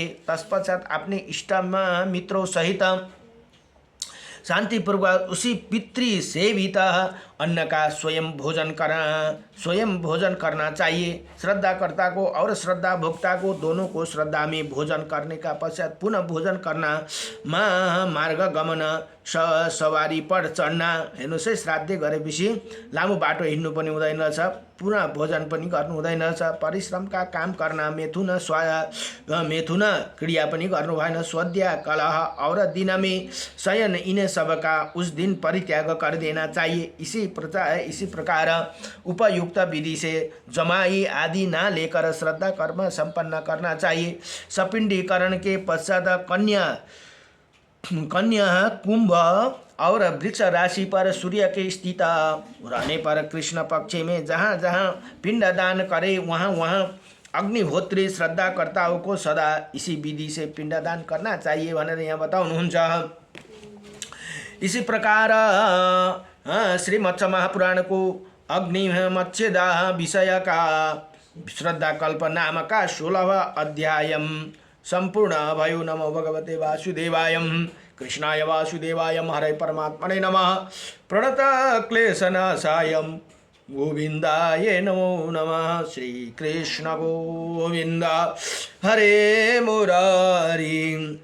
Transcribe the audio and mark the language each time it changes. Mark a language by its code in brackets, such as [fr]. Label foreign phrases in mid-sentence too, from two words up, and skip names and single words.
[hi] तत्पश्चात अपने इष्ट मित्रों सहित शांतिपूर्वक उसी पितृ सेवित अन्न का स्वयं भोजन करना चाहिए। श्रद्धाकर्ता को और श्रद्धा भोक्ता को दोनों को श्रद्धा में भोजन करने का पश्चात पुनः भोजन करना, मार्ग गमन सवारी पर चढ्ना। [ne] हेर्नुहोस् है, श्राद्ध गरेपछि लामो बाटो हिँड्नु पनि हुँदैन रहेछ, पुनः भोजन पनि गर्नु हुँदैन रहेछ, [hi] परिश्रम का काम करना, [ne] मेथुन क्रिया पनि गर्नु भएन, [hi] स्वाध्याय कलह और दिन में शयन इन सब का उस दिन परित्याग कर देना चाहिए। इसी प्रकार उपयुक्त विधि से जमाई आदि ना लेकर श्रद्धा कर्म संपन्न करना चाहिए। सपिंडीकरण के पश्चात कन्या कुंभ और वृक्ष राशि पर सूर्य के स्थित रहने पर कृष्ण पक्ष में जहाँ जहाँ पिंडदान करे वहाँ अग्निहोत्री श्रद्धाकर्ताओं को सदा इसी विधि से पिंडदान करना चाहिए [ne] भनेर यहाँ बताउनुहुन्छ। [hi] इसी प्रकार श्री मत्स्य महापुराण को अग्नि मत्स्यदाह विषय का श्रद्धाकल्प नाम का 16वां अध्याय संपूर्ण भयो। [sa] नमो भगवते वासुदेवाय, कृष्णाय वासुदेवाय, हरे परमात्मने नमः। प्रणत क्लेशनाशाय गोविंदाय नमो नमः। श्री कृष्ण गोविंद हरे मुरारी।